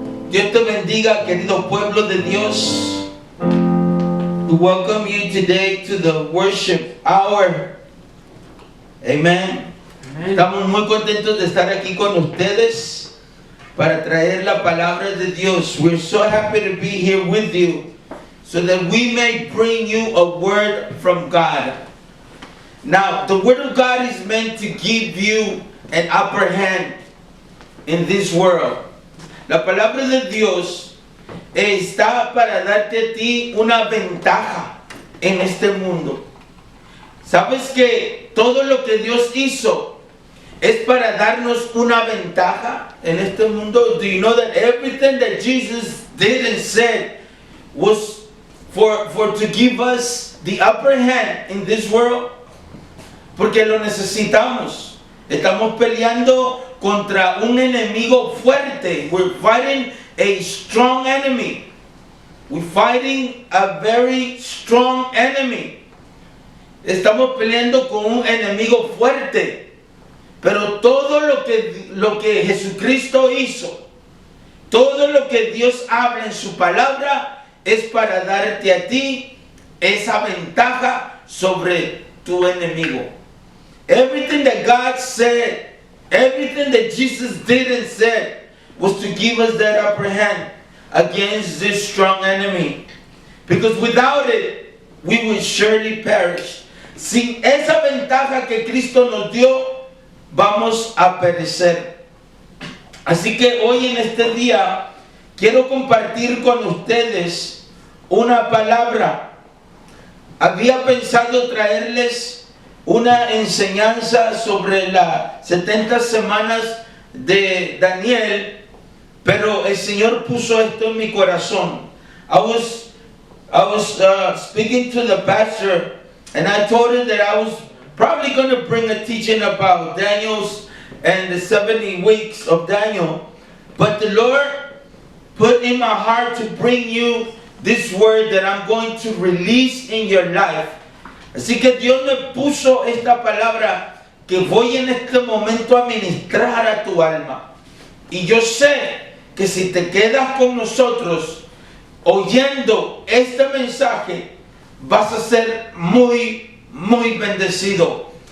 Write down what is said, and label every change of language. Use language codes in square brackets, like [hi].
[es] Dios te bendiga, querido pueblo de Dios. [en] We welcome you today to the worship hour. Amen. [es] Estamos muy contentos de estar aquí con ustedes para traer la palabra de Dios. [en] We're so happy to be here with you so that we may bring you a word from God. Now, the word of God is meant to give you an upper hand in this world. [es] La palabra de Dios está para darte a ti una ventaja en este mundo. ¿Sabes que todo lo que Dios hizo es para darnos una ventaja en este mundo? [en] Do you know that everything that Jesus did and said was for to give us the upper hand in this world? [es] Porque lo necesitamos. Estamos peleando contra un enemigo fuerte. [en] We're fighting a strong enemy. We're fighting a very strong enemy. [es] Estamos peleando con un enemigo fuerte. Pero todo lo que Jesucristo hizo, todo lo que Dios habla en su palabra es para darte a ti esa ventaja sobre tu enemigo. [en] Everything that God said, everything that Jesus did and said was to give us that upper hand against this strong enemy. Because without it, we will surely perish. [es] Sin esa ventaja que Cristo nos dio, vamos a perecer. Así que hoy en este día quiero compartir con ustedes una palabra. Había pensado traerles una enseñanza sobre las 70 semanas de Daniel, pero el Señor puso esto en mi corazón. I was speaking to the pastor, and I told her that I was probably going to bring a teaching about Daniel's and the 70 weeks of Daniel, but the Lord put in my heart to bring you this word that I'm going to release in your life. Así que Dios me puso esta palabra que voy en este momento a ministrar a tu alma. Y yo sé que si te quedas con nosotros oyendo este mensaje, vas a ser muy, muy bendecido.